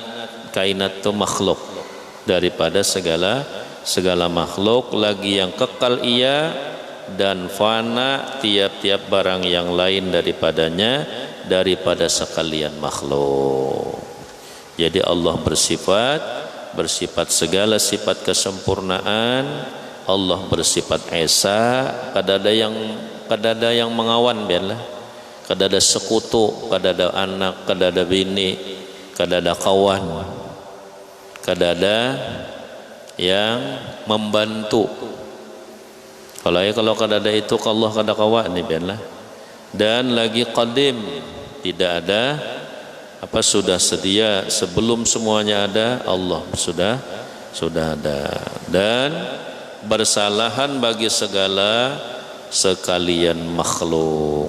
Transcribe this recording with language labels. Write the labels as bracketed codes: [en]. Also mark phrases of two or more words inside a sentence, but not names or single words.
[id] Kainat itu makhluk, daripada segala makhluk, lagi yang kekal ia dan fana tiap-tiap barang yang lain daripadanya, daripada sekalian makhluk. Jadi Allah bersifat segala sifat kesempurnaan. Allah bersifat Esa, [bjn] kada ada yang mengawan biarlah. Kada ada sekutu, kada ada anak, kada ada bini, kada ada kawan, kada ada yang membantu. Kalau kada ada itu, Allah kada kawan ni biarlah. [id] Dan lagi qadim, tidak ada sudah sedia sebelum semuanya ada. Allah sudah ada. Dan bersalahan bagi segala sekalian makhluk.